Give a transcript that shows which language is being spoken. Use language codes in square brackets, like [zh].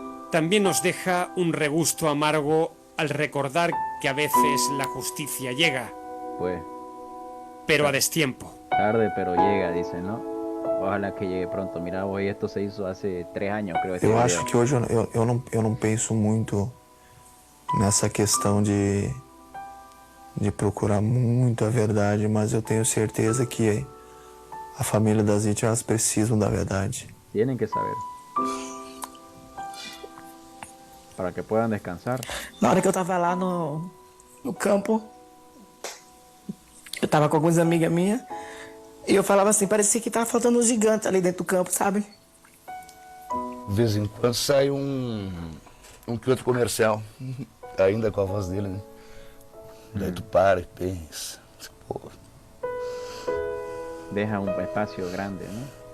[es] También nos deja un regusto amargo al recordar que a veces la justicia llega, pues, pero a destiempo. Tarde pero llega, dice, ¿no? Ojalá que llegue pronto. Mira, hoy esto se hizo hace 3 años, creo. [pt] Eu acho que hoje eu não penso muito nessa questão de procurar muito a verdade, mas eu tenho certeza que a família das vítimas precisam da verdade. [es] Tienen que saber. Para que puedan descansar. [pt] Na hora que eu tava lá no campo, eu tava com algumas amigas minhas, e eu falava assim, parecia que tava faltando um gigante ali dentro do campo, sabe? De vez em quando sai que outro comercial, ainda com a voz dele, né? Daí tu para e pensa, pô. [es] Deja un espacio grande, ¿no?